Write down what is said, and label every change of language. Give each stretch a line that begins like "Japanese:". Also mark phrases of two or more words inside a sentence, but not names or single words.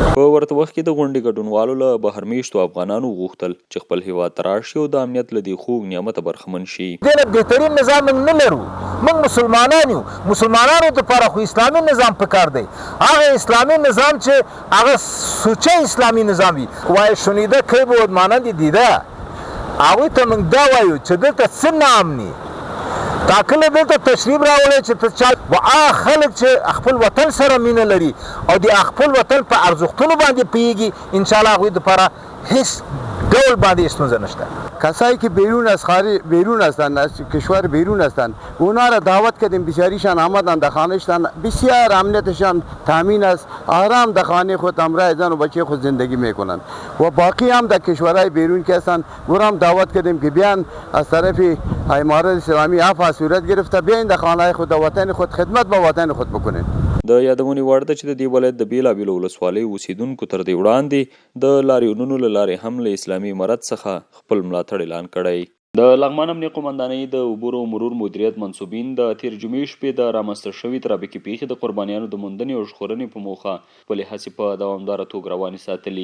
Pashto: په ورته وخت کې د غونډې ګډونوالو له بهرمیشتو افغانانو غوښتل چې خپل هیواد ته راشي او د امنیت له دې خوږ نعمته برخمن شي. دې نه بهترین نظام موږ نه لرو. موږ مسلمانان یو. مسلمانانو دپاره خو اسلامي نظام پکار دی. هغه اسلامي نظام چې هغه سوچه اسلامي نظام وي.
Persian: وایي شنیده کی بود مانند دیده.
Pashto: هغوی ته موږ دا وایو چې دلته څه ناامني ټاکلی دلته تشریف راوړی چې ته چا و هغه خلک چې خپل وطن سره مینه لري او د خپل وطن په ارزښتونو باندې پوهېږي انشاءالله هغوی دپاره هیڅ ډول باندې ستونزه نشته.
Persian: کسایی که بیرون هستند از کشور بیرون هستند اونا را دعوت کردیم بیچاریشان آمدن در خانهشان بسیار امنیتشان تامین است، آرام در خانه خود همراه زن و بچه خود زندگی میکنند و باقی هم در کشورهای بیرون که هستند او هم دعوت کردیم که بیان از طرف امارت اسلامی عفو صورت گرفته بیاین در خانه خود در وطن خود خدمت به وطن خود بکنین.
Pashto: د یادونې وړ ده چې د دې ولایت د بیلابیلو ولسوالیو اوسیدونکو تر دې وړاندې د لاریونونو له لارې هم له اسلامي امارت څخه خپل ملاتړ اعلان کړی. د لغمان امنیه قومندانۍ د عبور او مرور مدیریت منصوبین د تیر جمعې شپې د رامنځته شوې ترافیکي پیښې د قربانیانو د موندنې او ژغورنې په موخه خپلې هڅې په دوامداره توګه روانې ساتلي.